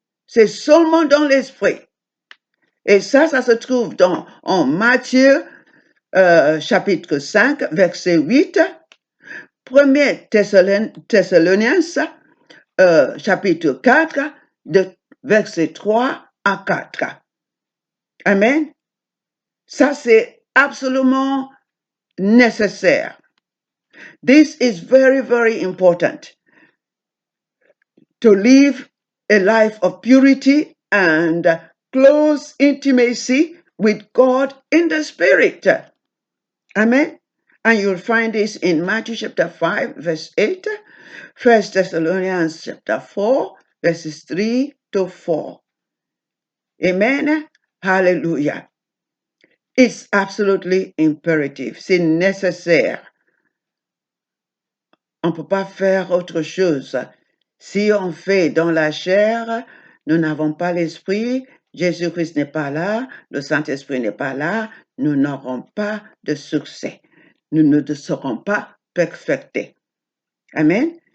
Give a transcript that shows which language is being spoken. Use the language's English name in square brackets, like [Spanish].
[French] C'est seulement dans l'esprit. Et ça se trouve en Matthieu chapitre 5, verset 8, 1 Thessaloniens chapitre 4, de verset 3 à 4. Amen. Ça, c'est absolument nécessaire. [English] This is very, very important to live a life of purity and close intimacy with God in the Spirit. Amen. And you'll find this in Matthew chapter 5, verse 8, 1 Thessalonians chapter 4, verses 3 to 4. Amen. Hallelujah. It's absolutely imperative. [French] C'est nécessaire. On ne peut pas faire autre chose. Si on fait dans la chair, nous n'avons pas l'esprit, Jésus-Christ n'est pas là, le Saint-Esprit n'est pas là, nous n'aurons pas de succès. Nous ne serons pas perfectés. Amen.